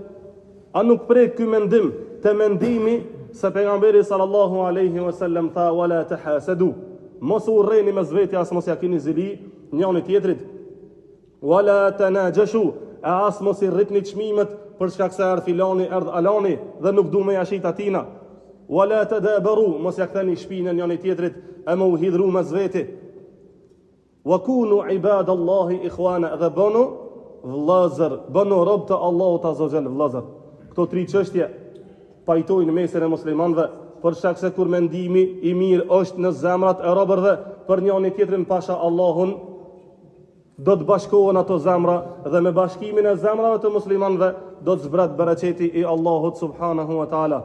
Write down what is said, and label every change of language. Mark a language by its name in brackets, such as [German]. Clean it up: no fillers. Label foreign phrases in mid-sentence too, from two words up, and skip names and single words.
[Albanian] A nuk prek ky mendim te mendimi se pejgamberi [Arabic] صلى الله عليه وسلم [Albanian] tha [Arabic] ولا تحاسدوا, [Albanian] mos u urreni mes vetja, as mos ja keni zili njëri tjetrit, [Arabic] ولا تناجشوا, [Albanian] as mos i rritni çmimet për shkak se erdh filani, erdh alani dhe nuk du me ja shit atina, [Arabic] ولا تدابروا, [Albanian] mos ja ktheni shpinën njëri tjetrit e më u hidhru mes veti, [Arabic] وكونوا عباد الله إخوانا, [Albanian] dhe bënu vëllazër, bënu rob të Allahut [Arabic] عز وجل [Albanian] vëllazër. Këto tri çështje pajtojnë mesin e muslimanëve, për shkak se kur mendimi i mirë është në zemrat e robërve për njëri tjetrin pasha Allahun, do të bashkohen ato zemra dhe me bashkimin e zemrave të muslimanëve do të zbret bereqeti i Allahut [Arabic] سبحانه وتعالى.